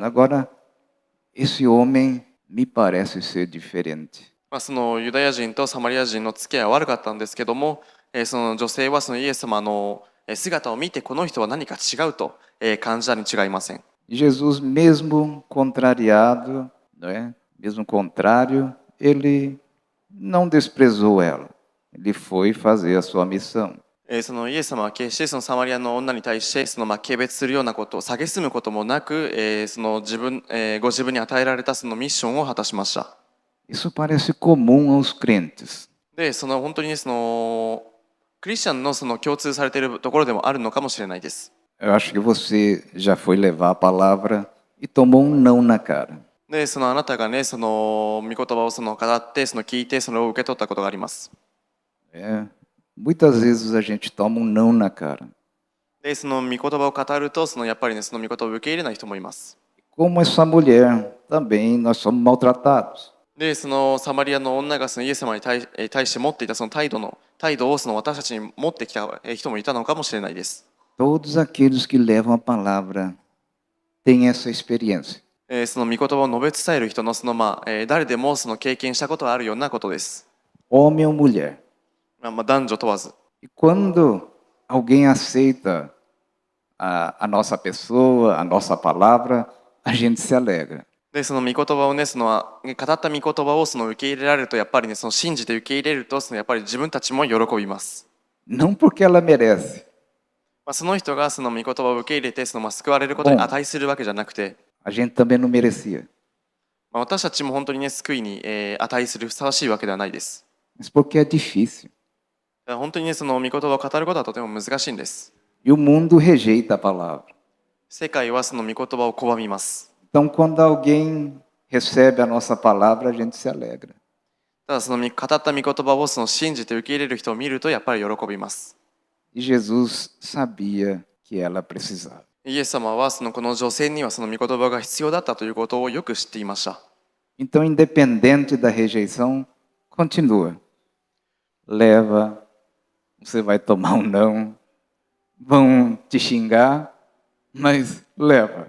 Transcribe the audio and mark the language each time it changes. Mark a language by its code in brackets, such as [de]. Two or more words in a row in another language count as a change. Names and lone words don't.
[pt] Agora, esse homem me parece ser diferente. [ja] ユダヤ人とサマリア人の付き合いは悪かったんですけども、女性はイエス様の姿を見てこの人は何か違うと感じたに違いません。 [pt] Jesus, mesmo contrariado, né? Mesmo contrário, ele não desprezou ela. Ele foi fazer a sua missão. [ja] イエス様は決してサマリアの女に対して軽蔑するようなことを蔑むこともなく、ご自分に与えられたミッションを果たしました。 [pt] Isso parece comum aos crentes. [ja] で本当にクリスチャンの共通されているところでもあるのかもしれないです。 [pt] Eu acho que você já foi levar a palavra e tomou um não na cara. [ja] であなたがね御言葉を語って聞いてそれを受け取ったことがあります。 [pt] Muitas vezes a gente toma um não na cara. [ja] で御言葉を語るとやっぱりね御言葉を受け入れない人もいます。 [pt] Como essa mulher, também nós somos maltratados. [ja] でサマリアの女がイエス様に対して持っていた態度を私たちに持ってきた人もいたのかもしれないです。 [pt] Todos aqueles que levam a palavra têm essa experiência. [ja] 御言葉を述べ伝える人の誰でも経験したことがあるようなことです。 [pt] Homem ou mulher. [ja] 男女問わず。 [pt] E quando alguém aceita a nossa pessoa, a nossa palavra, a gente se alegra. [ja] で御言葉をね語った御言葉を受け入れられるとやっぱりね信じて受け入れるとやっぱり自分たちも喜びます。 [pt] Não porque ela merece. [ja] その人が御言葉を受け入れて救われることに値するわけじゃなくて、 [pt] A gente também não merecia. [ja] 私たちも本当にね救いに値するふさわしいわけではないです。 [pt] Mas porque é difícil. [ja] 本当にね御言葉を語ることはとても難しいんです。 [pt] E o mundo rejeita a palavra. [ja] 世界は御言葉を拒みます。 [pt] Então, quando alguém recebe a nossa palavra, a gente se alegra. [ja] ただ語った御言葉を信じて受け入れる人を見るとやっぱり喜びます。 [pt] E Jesus sabia que ela precisava. [ja] イエス様はこの女性には御言葉が必要だったということをよく知っていました。 [pt] Então, independente da rejeição, continua. Leva, você vai tomar um não, vão te xingar, mas leva.